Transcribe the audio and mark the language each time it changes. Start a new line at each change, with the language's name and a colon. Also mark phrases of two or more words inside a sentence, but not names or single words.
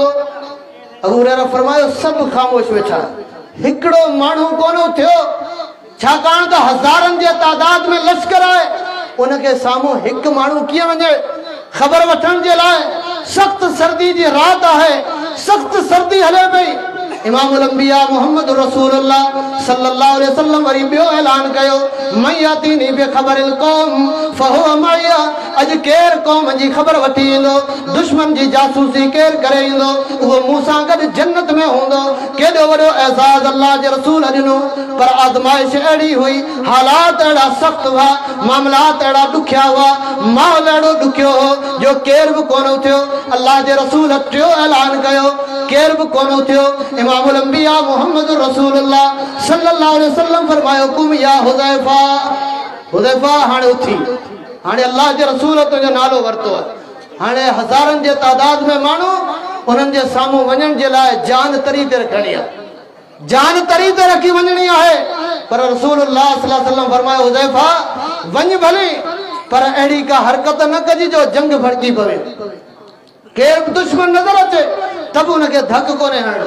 Sindhi: अबू हुरैरा फरमायो, सभु ख़ामोश वेठा, हिकिड़ो माण्हू कोन थियो, छाकाणि त हज़ारनि जे तादाद में लश्कर आहे, उनखे साम्हूं हिकु माण्हू कीअं वञे ख़बर वठण जे लाइ। सख़्त सर्दी जी रात आहे, सख़्त सर्दी हले पई।
Arabic: إمام الأنبياء
Sindhi: मुहम्मद रसूलुल्लाह
Arabic: صلى الله عليه وسلم
Sindhi: वरी ॿियो ऐलान कयो,
Arabic: من يأتيني بخبر القوم فهو معي.
Sindhi: अॼु केरु क़ौम जी ख़बर वठी ईंदो, दुश्मन जी जासूसी केरु करे ईंदो, उहो मूंसां गॾु जन्नत में हूंदो। केॾो वॾो एज़ाज़ अल्लाह जे रसूल ॾिनो, पर आज़माइश अहिड़ी हुई, हालात अहिड़ा सख़्त हुआ, मामलात अहिड़ा ॾुखिया हुआ, माहौल अहिड़ो ॾुखियो हो जो केरु बि कोन थियो। अल्लाह जे रसूल टियों ऐलान कयो, केरु बि कोन थियो।
Arabic: إمام الأنبياء
Sindhi: मुहम्मद रसूलुल्लाह
Arabic: صلى الله عليه وسلم
Sindhi: फरमायो,
Arabic: قم يا حذيفة,
Sindhi: हुज़ैफ़ा हाणे उथी, हाणे अल्लाह जे रसूल तुंहिंजो नालो वरितो आहे, हाणे हज़ारनि जे तादाद में माण्हू, उन्हनि जे साम्हूं वञण जे लाइ जान तरी ते रखणी आहे, जान तरी ते रखी वञणी आहे। पर रसूलुल्लाह
Arabic: صلى الله عليه وسلم
Sindhi: फरमायो, हुज़ैफ़ा वञ भली, पर अहिड़ी का हरकत न कजी जो जंग भड़की पवे, केरु दुश्मन नज़र अचे त बि उनखे धक कोन्हे हणणो।